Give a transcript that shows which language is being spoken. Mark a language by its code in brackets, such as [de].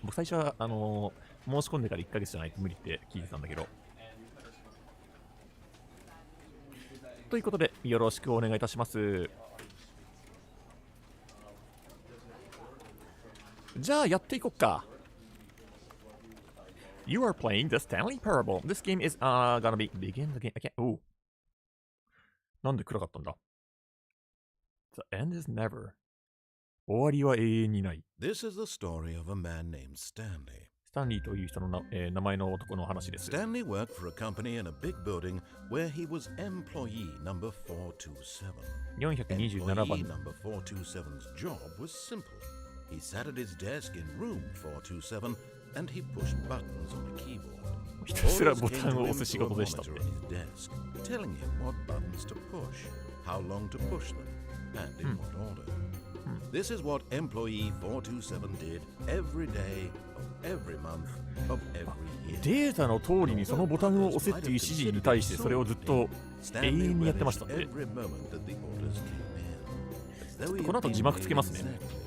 [ja] 僕最初は、申し込んでから1ヶ月じゃないと無理って聞いてたんだけど。ということで、よろしくお願いいたします。じゃあ、やっていこっか。 [en] You are playing the Stanley Parable. This game is gonna begin the game. I can't. [ja] なんで暗かったんだ？ [en] The end is never. [ja] 終わりは永遠にない。 [en] This is the story of a man named Stanley. [ja] スタンリーという人の名前の男の話です。 [en] Stanley worked for a company in a big building where he was employee number 427. [ja] 427番。 [en] Employee number 427's job was simple. He sat at his desk in room 427 and he pushed buttons on a keyboard. [ja] ひたすらボタンを押す仕事でしたって。 [en] Telling him what buttons to push, how long to push them, and in what order. This is what employee 427 did every day of every month of every year. [ja] データの通りにそのボタンを押せっていう指示に対してそれをずっと永遠にやってましたって。この後字幕つけますね。